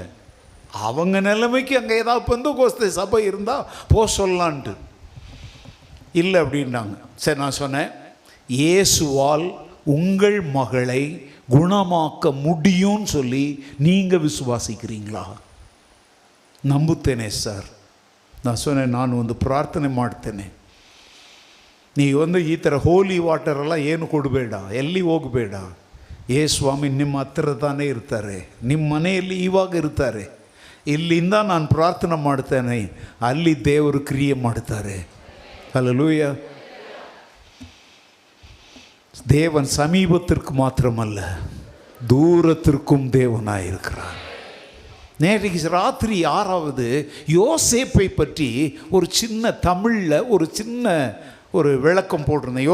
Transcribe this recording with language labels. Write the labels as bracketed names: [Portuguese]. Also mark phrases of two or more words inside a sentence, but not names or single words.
[Tamil] அவங்க நிலைமைக்கு அங்கே ஏதாவது பெந்தகோஸ்தே சபை இருந்தால் போ சொல்லலான்ட்டு இல்லை அப்படின்னாங்க. சரி, நான் சொன்னேன், இயேசுவால் உங்கள் மகளை குணமாக்க முடியும்னு சொல்லி நீங்கள் விசுவாசிக்கிறீங்களா? [Kannada] ನಂಬುತ್ತೇನೆ ಸರ್. ನಾನು சொன்னேன், ನಾನು ಪ್ರಾರ್ಥನೆ ಮಾಡ್ತೇನೆ, ನೀವು ಈ ಥರ [English] holy waterಎಲ್ಲ [Kannada] ಏನು ಕೊಡಬೇಡ, ಎಲ್ಲಿ ಹೋಗಬೇಡ, ಏ ಸ್ವಾಮಿ ನಿಮ್ಮ ಹತ್ತಿರ ತಾನೇ ಇರ್ತಾರೆ, ನಿಮ್ಮ ಮನೆಯಲ್ಲಿ ಇವಾಗ ಇರ್ತಾರೆ, ಇಲ್ಲಿಂದ ನಾನು ಪ್ರಾರ್ಥನೆ ಮಾಡ್ತೇನೆ, ಅಲ್ಲಿ ದೇವರು ಕ್ರಿಯೆ ಮಾಡ್ತಾರೆ. [Tamil] ஹல்லேலூயா. தேவன் சமீபத்திற்கு மாத்திரமல்ல, தூரத்திற்கும் தேவனாயிருக்கிறார். நேற்றைக்கு ராத்திரி 6வது யோசேப்பை பற்றி ஒரு சின்ன தமிழில் ஒரு விளக்கம் போட்டிருந்தேன்.